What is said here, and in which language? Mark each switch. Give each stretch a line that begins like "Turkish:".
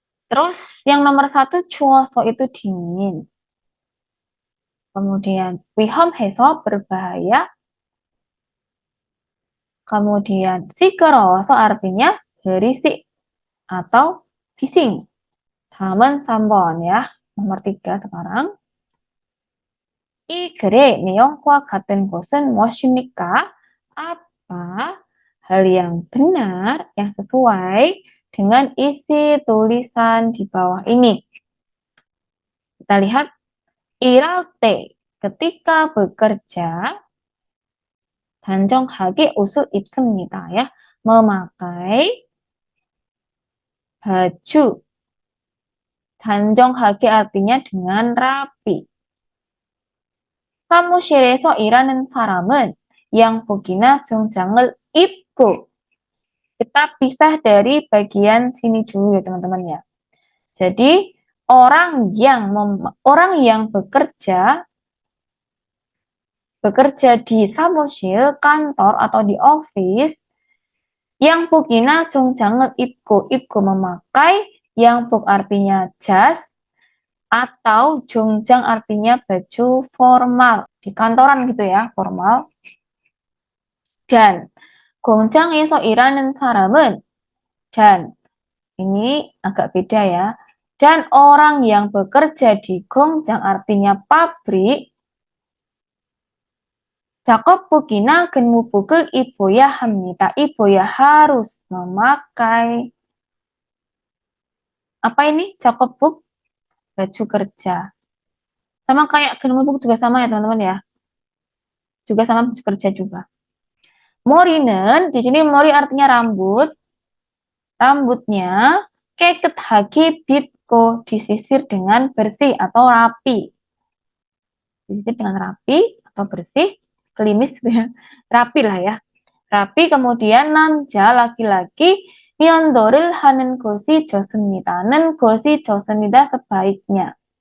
Indonesian: Terus yang nomor 1
Korean: 추워서
Indonesian: itu dingin. Kemudian
Korean: 위험해서
Indonesian: berbahaya. Kemudian
Korean: 시끄러워서
Indonesian: artinya berisik atau bising.
Korean: 다음은 3번
Indonesian: ya. Nomor 3 sekarang.
Korean: 이 글의 내용과 같은 것은 무엇입니까?
Indonesian: Apa hal yang benar, yang sesuai dengan isi tulisan di bawah ini? Kita lihat.
Korean: 일할 때,
Indonesian: ketika bekerja,
Korean: 단정하게 옷을 입습니다. Ya.
Indonesian: memakai baju. 단정하게 artinya dengan rapi.
Korean: 사무실에서 일하는 사람은 양복이나 정장을 입고.
Indonesian: Kita pisah dari bagian sini dulu ya teman-teman ya. Jadi orang yang bekerja di samusil, kantor atau di office,
Korean: 양복이나 정장을 입고
Indonesian: memakai, 양복 artinya jas, atau 정장 artinya baju formal. Di kantoran gitu ya, formal. Dan
Korean: 공장에서 일하는 사람은,
Indonesian: dan ini agak beda ya. Dan orang yang bekerja di 공장 artinya pabrik.
Korean: 작업복이나 근무복을 입어야 합니다. 입어야
Indonesian: harus memakai. Apa ini? 작업복? Baju kerja. Sama kayak 근무복 juga sama ya teman-teman ya. Juga sama baju kerja juga. 머리는, di sini 머리 artinya rambut. Rambutnya
Korean: 깨끗하게 빗고,
Indonesian: disisir dengan bersih atau rapi. Disisir dengan rapi atau bersih, klimis ya. Rapi lah ya. Rapi, kemudian 남자, laki-laki,
Korean: 면도를 하는 것이 좋습니다. 는 것이 좋습니다,
Indonesian: sebaiknya.